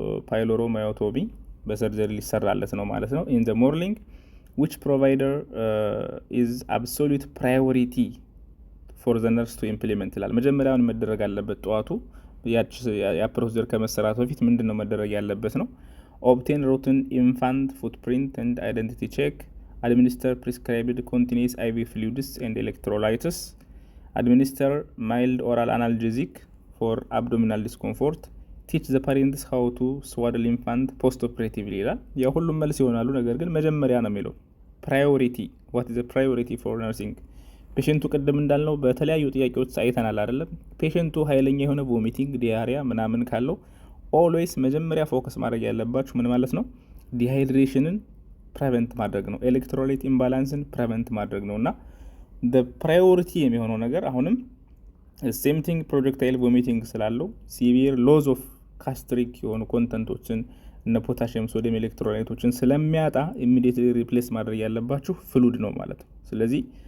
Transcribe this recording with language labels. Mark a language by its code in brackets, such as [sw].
[am] ፓይሎሮማዮቶሚ፣ በሰርጀሪ ሊሰራለት ነው ማለት ነው። ኢን ዘ ሞርኒንግ [en] which provider is absolute priority for the nurse to implement [am] ይላል። መጀመሪያውን መደረግ አለበት ጠዋቱ ያ ፕሮሲጀር ከመሰራቱ በፊት ምንድነው መደረግ ያለበት ነው? [en] obtain routine infant footprint and identity check, administer prescribed continuous IV fluids and electrolytes, administer mild oral analgesic for abdominal discomfort, teach the parents how to swaddle infant post operatively [am] ይላል። ያው ሁሉም መልስ ይሆናሉ፣ ነገር ግን መጀመሪያ ነው የሚለው ፕራዮሪቲ። [en] what is the priority for nursing? [am] ፔሸንቱ ቅድም እንዳልነው በተለያዩ ጥያቄዎች አይተናል አይደለም? ፔሸንቱ ኃይለኛ የሆነ ቮሚቲንግ ዲያሪያ ምናምን ካለው ኦልዌይስ መጀመሪያ ፎከስ ማድረግ ያለባችሁ ምን ማለት ነው? ዲሃይድሬሽንን ፕሬቨንት ማድረግ ነው። ኤሌክትሮላይት ኢምባላንስን ፕሬቨንት ማድረግ ነው። እና ፕራዮሪቲ የሚሆነው ነገር አሁንም ሴም ቲንግ ፕሮጀክታይል ቮሚቲንግ ስላለው ሲቪር ሎዝ ኦፍ ካስትሪክ የሆኑ ኮንተንቶችን እነ ፖታሽየም፣ ሶዲየም ኤሌክትሮላይቶችን ስለሚያጣ ኢሚዲየትሊ ሪፕሌስ ማድረግ ያለባችሁ ፍሉድ ነው ማለት ነው። ስለዚህ